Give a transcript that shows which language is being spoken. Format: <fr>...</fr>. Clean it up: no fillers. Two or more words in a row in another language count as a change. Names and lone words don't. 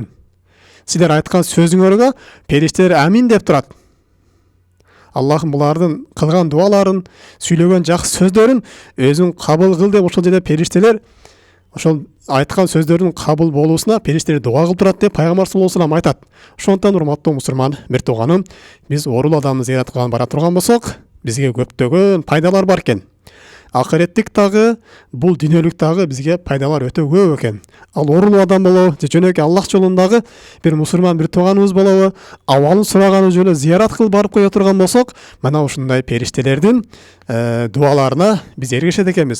<ky>Силер айткан сөзүңөргө периштелер амин деп турат. Аллахым булардын кылган дуаларын, сүйлөгөн жакшы сөздөрүн өзүң кабыл кыл деп ошол жерде периштелер ошол айткан сөздөрдүн кабыл болуусуна периштелер дуа кылып турат деп пайгамбар</ky> <ar>صلى الله عليه وسلم</ar> <ky>айтат. Ошондон урматтуу мусулман бир тууганым, биз оорулуу адамды зыярат кылган бара турган болсок, бизге көптөгөн пайдалар бар экен. Акыреттик дагы, бул дүйнөлүк дагы бизге пайдалар өтө көп экен. Ал оорулуу адам болобу, же жөнөкөй Аллах жолундагы бир мусулман бир тууганыбыз болобу, абалын сураганы жолу зыярат кылып барып кое турган болсок, мына ушундай периштелердин дуаларына биз эргешет экенбиз.</ky>